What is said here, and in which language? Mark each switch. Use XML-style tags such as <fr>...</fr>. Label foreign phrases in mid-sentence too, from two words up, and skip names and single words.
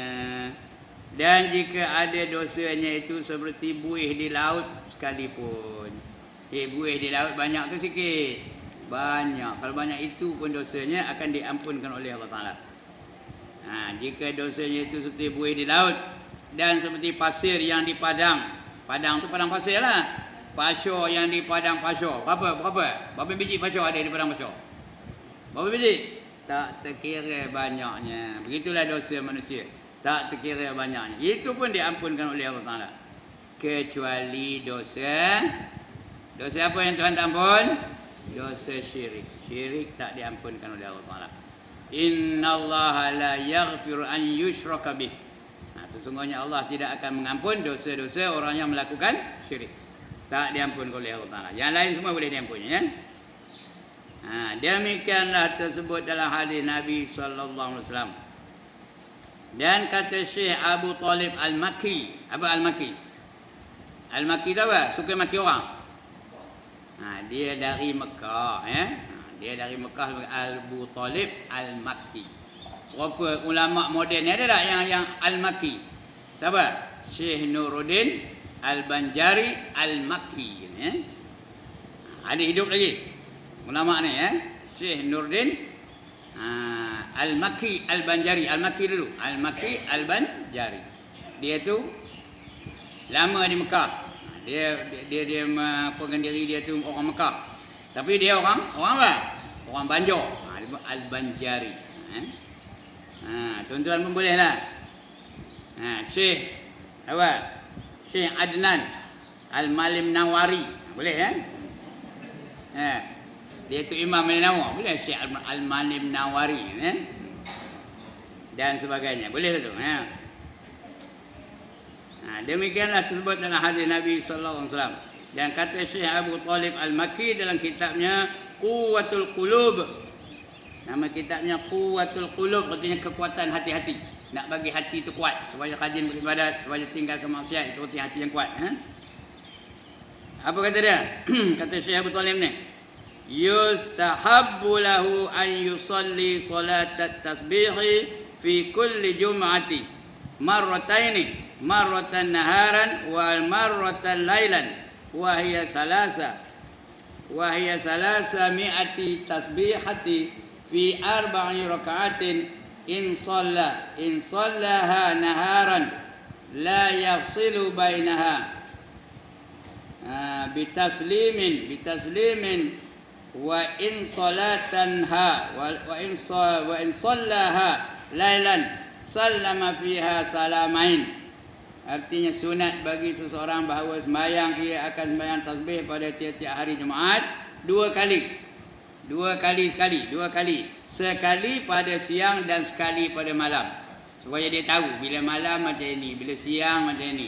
<ms>Dan jika ada dosanya itu seperti buih di laut sekalipun. Buih di laut banyak ke sikit? Banyak. Kalau banyak itu pun dosanya akan diampunkan oleh Allah Ta'ala. Jika dosanya itu seperti buih di laut dan seperti pasir yang di padang. Padang tu padang pasir lah. Pasir yang di padang pasir. Berapa biji pasir ada di padang pasir? Berapa biji? Tak terkira banyaknya. Begitulah dosa manusia. Tak terkira banyaknya. Itu pun diampunkan oleh Allah Ta'ala. Kecuali dosa apa yang Tuhan tak ampun? Dosa syirik. Syirik tak diampunkan oleh Allah Ta'ala.</ms> <ar>إن الله لا يغفر أن يشرك به.</ar> <ms>Sesungguhnya Allah tidak akan mengampun dosa-dosa orang yang melakukan syirik. Tak diampun oleh Allah Ta'ala. Yang lain semua boleh diampuni, ya. Demikianlah tersebut dalam hadis Nabi SAW. Dan kata Syekh Abu Talib Al-Makki. Apa Al-Makki? Al-Makki tu apa? Suka maki orang. Dia dari Mekah, ya. Dia dari Mekah sebagai Abu Talib Al-Makki. Berapa ulama moden ni ada tak yang Al-Makki? Siapa? Syekh Nuruddin Al-Banjari Al-Makki, ya. Ada hidup lagi ulama ni, ya. Syekh Nuruddin Al-Makki Al-Banjari. Al-Makki dulu. Al-Makki Al-Banjari. Dia tu lama di Mekah. Dia mengapakan diri dia tu orang Mekah. Tapi dia orang apa? Orang Banjar. Al-Banjari. Tuan-tuan pun boleh lah. Syekh apa? Syekh Adnan Al-Malim Nawari. Boleh, ya? Dia tu Imam Nawawi, boleh Syekh Al-Mani Nawari, dan sebagainya. Boleh tu. Demikianlah tersebut dalam hadis Nabi</ms> <ar>صلى الله عليه وسلم.</ar> <ms>Dan kata Syekh Abu Talib Al-Makki dalam kitabnya Quwwatul Qulub. Nama kitabnya Quwwatul Qulub, artinya kekuatan hati-hati. Nak bagi hati itu kuat supaya rajin beribadat, supaya tinggalkan maksiat, itu hati yang kuat. Apa kata dia? Kata Syekh Abu Talib ni,</ms> <ar>يستحب له أن يصلي صلاة التسبيح في كل جمعة مرتين، مرة نهارا والمرة ليلا، وهي ثلاث مائة تسبيحة في أربع ركعات إن صلاها نهارا لا يفصل بينها بتسليم وإن صلاتنها وإن صلاها ليلا سلم فيها سلامين.</ar> <ms>Artinya sunat bagi seseorang bahawa sembahyang ia akan sembahyang tasbih pada tiap-tiap hari Jumaat dua kali. Sekali pada siang dan sekali pada malam. Supaya dia tahu bila malam macam ini, bila siang macam ini.</ms>